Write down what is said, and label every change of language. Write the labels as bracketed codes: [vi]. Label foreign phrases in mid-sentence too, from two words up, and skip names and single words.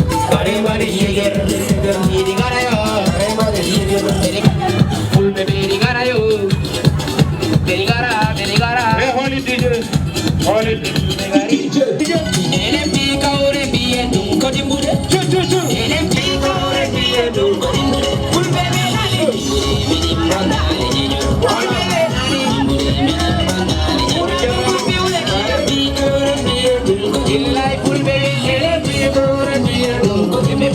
[ff] Bari bari yiger, yiɗi gara yo. Bari bari yiger. Fulɓe ɓe yiɗi gara yo. Ɓe yiɗi gara, ɓe yiɗi gara. [en] Hey, hold it, D J. Hold it. [ff] Enen pi kawre mbiye ɗum ko dimbude. Chu, chu, chu. Enen pi kawre mbiye ɗum ko dimbude. Fulɓe ɓe nani. Fulɓe ɓe nani. Enen pi kawre mbiye ɗum ko dimbude. Illa fulɓe ɓe enen pi kawre mbiye ɗum ko dimbude.